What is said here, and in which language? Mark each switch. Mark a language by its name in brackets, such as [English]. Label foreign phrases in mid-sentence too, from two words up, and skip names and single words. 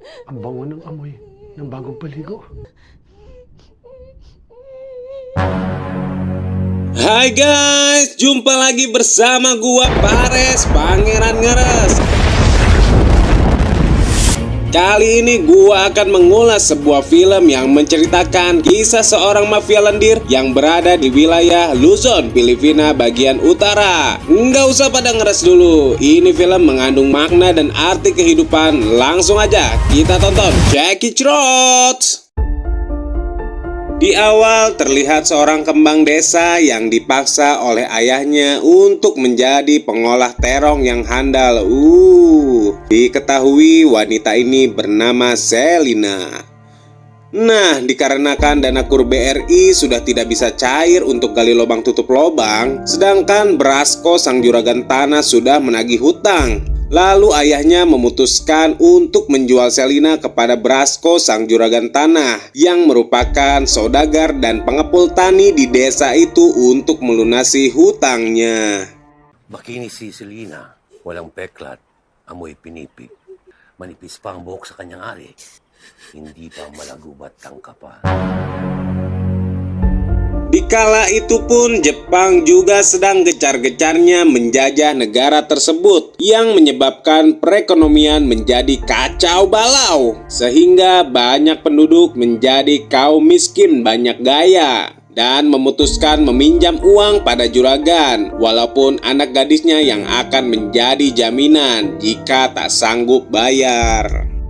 [Filipino] Ang bango ng amoy ng bagong paligo. [Indonesian] Hai guys, jumpa lagi bersama gua Pares, Pangeran Ngeres. Kali ini gua akan mengulas sebuah film yang menceritakan kisah seorang mafia lendir yang berada di wilayah Luzon, Filipina bagian utara. Nggak usah pada ngeres dulu, ini film mengandung makna dan arti kehidupan. Langsung aja kita tonton. [English] Check it out. [Indonesian] Di awal terlihat seorang kembang desa yang dipaksa oleh ayahnya untuk menjadi pengolah terong yang handal. Diketahui wanita ini bernama Selina. Nah, dikarenakan dana KUR BRI sudah tidak bisa cair untuk gali lubang tutup lubang, sedangkan Brasko sang juragan tanah sudah menagih hutang. Lalu ayahnya memutuskan untuk menjual Selina kepada Brasko sang juragan tanah yang merupakan saudagar dan pengepul tani di desa itu untuk melunasi hutangnya. [Filipino] Makinis si Selina, walang peklat, amoy pinipig. Manipis pa ang buhok sa kanyang ari. Hindi pa malagubat ang kapal. [Indonesian] Dikala itu pun Jepang juga sedang gencar-gencarnya menjajah negara tersebut yang menyebabkan perekonomian menjadi kacau balau sehingga banyak penduduk menjadi kaum miskin banyak gaya dan memutuskan meminjam uang pada juragan walaupun anak gadisnya yang akan menjadi jaminan jika tak sanggup bayar.